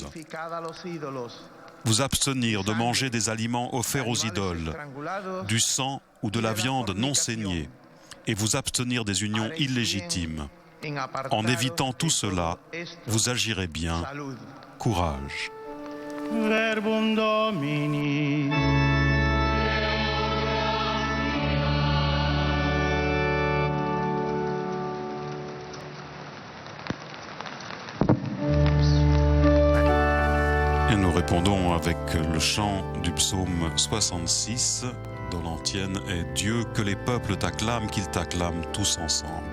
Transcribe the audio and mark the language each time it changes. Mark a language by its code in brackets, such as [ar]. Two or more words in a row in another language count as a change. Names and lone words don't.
[fr] Vous abstenir de manger des aliments offerts aux idoles, du sang ou de la viande non saignée, et vous abstenir des unions illégitimes. En évitant tout cela, vous agirez bien. Courage. [la] Verbum Domini. [fr] Et nous répondons avec le chant du psaume 66, dont l'antienne est « Dieu, que les peuples t'acclament, qu'ils t'acclament tous ensemble ».